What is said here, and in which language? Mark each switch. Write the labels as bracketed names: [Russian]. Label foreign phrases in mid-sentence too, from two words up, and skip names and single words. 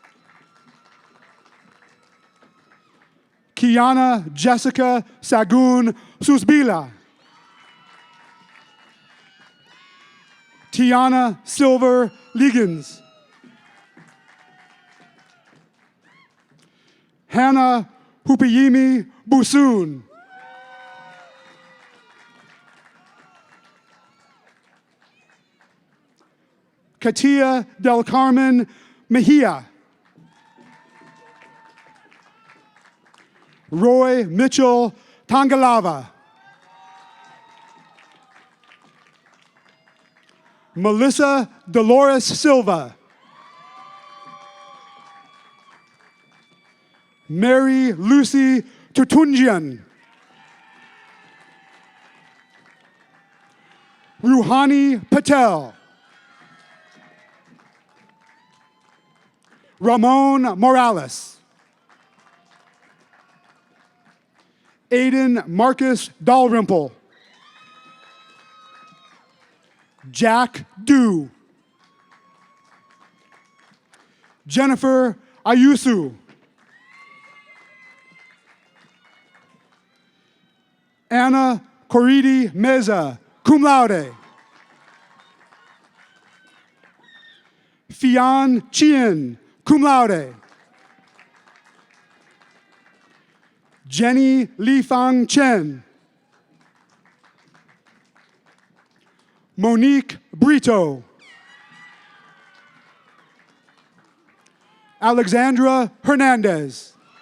[English] Kiana Jessica Sagun Susbila. Tiana Silver Liggins. Hannah Hupiyimi Busun. Katia Del Carmen Mejia. Roy Mitchell Tangalava. Melissa Dolores Silva. Mary Lucy Tutunjian. Ruhani Patel. Ramon Morales. Aiden Marcus Dalrymple. Jack Dew. Jennifer Ayusu. Anna Corridi Meza, [Latin] cum laude. [English] Fian Chien, [Latin] cum laude. [English] Jenny Li Fang Chen. Monique Brito. Alexandra Hernandez.